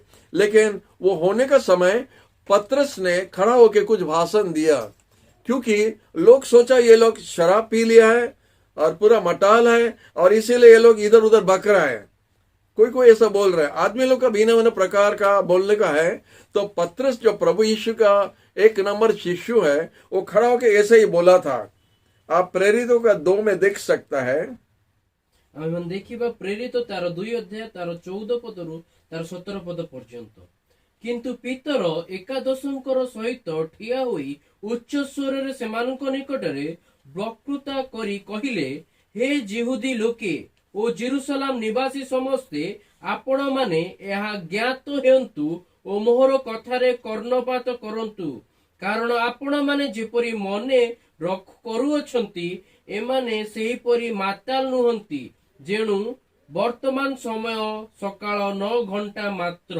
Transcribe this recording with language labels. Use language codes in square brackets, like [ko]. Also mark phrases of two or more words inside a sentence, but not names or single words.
[hi] लेकिन वो होने का समय पत्रस ने खड़ा होकर कुछ भाषण दिया, क्योंकि लोग सोचा ये लोग शराब पी लिया है और पूरा मटाल है और इसीलिए ये लोग इधर उधर बक रहा है। कोई कोई ऐसा बोल रहा है, आदमी लोग का भिन्न भिन्न प्रकार का बोलने का है। तो पत्रस जो प्रभु यीशु का 1 नंबर शिष्य है, वो खड़ा होकर ऐसे ही बोला था। आप प्रेरितों का 2 में देख सकता है। [or] ଆମେ ଦେଖିବା ପ୍ରେରିତ ତାର 2 ଅଧ୍ୟାୟ ତାର 14 ପଦରୁ ତାର 17 ପଦ ପର୍ଯ୍ୟନ୍ତ। କିନ୍ତୁ ପିତର ଏକାଦଶଙ୍କର ସହିତ ଠିଆ ହୋଇ ଉଚ୍ଚ ସ୍ୱରରେ ସେମାନଙ୍କ ନିକଟରେ ବକ୍ତୃତା କରି କହିଲେ, ହେ ଯିହୁଦୀ ଲୋକେ ଓ ଜେରୁସାଲେମ ନିବାସୀ ସମସ୍ତେ, ଆପଣମାନେ ଏହା ଜ୍ଞାତ ହେଉନ୍ତୁ ଓ ମୋହର କଥାରେ କର୍ଣ୍ଣପାତ କରନ୍ତୁ, କାରଣ ଆପଣମାନେ ଯେପରି ମନେ କରୁଅଛନ୍ତି ଏମାନେ ସେହିପରି ମାତାଲ ନୁହନ୍ତି, ଯେଣୁ ବର୍ତ୍ତମାନ ସମୟ ସକାଳ 9 ଘଣ୍ଟା ମାତ୍ର।